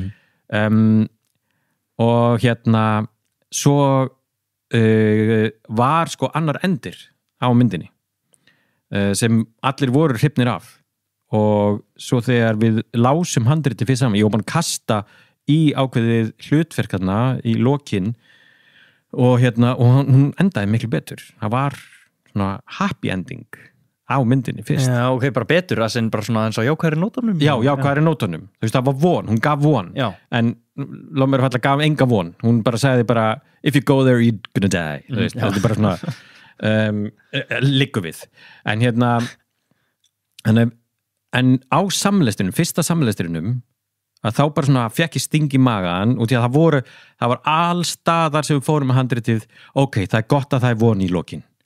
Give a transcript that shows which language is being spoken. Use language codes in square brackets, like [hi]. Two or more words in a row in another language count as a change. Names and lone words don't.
[is] og svo var sko annar endir á myndinni sem allir voru hrifnir af og svo þegar við lásum handriti fyrir saman, ég var búin að kasta í ákveðið hlutverkarna í lokin og hún endaði miklu betur það var svona [en] happy ending [is] á myndinni fyrst ok, bara betur, það sem bara svona eins og jákvæðri nótunum já, jákvæðri nótunum, þú veist það var von, hún gaf von en lof mér að falla gaf enga von hún bara sagði bara, [en] if you go there you're gonna die [is] þú veist, þetta bara svona liggur við en á samleistrinum, fyrsta samleistrinum að þá bara svona fekk ég sting í magan og því að það var allstaðar sem við fórum með handritið ok, það er gott að það von í lokin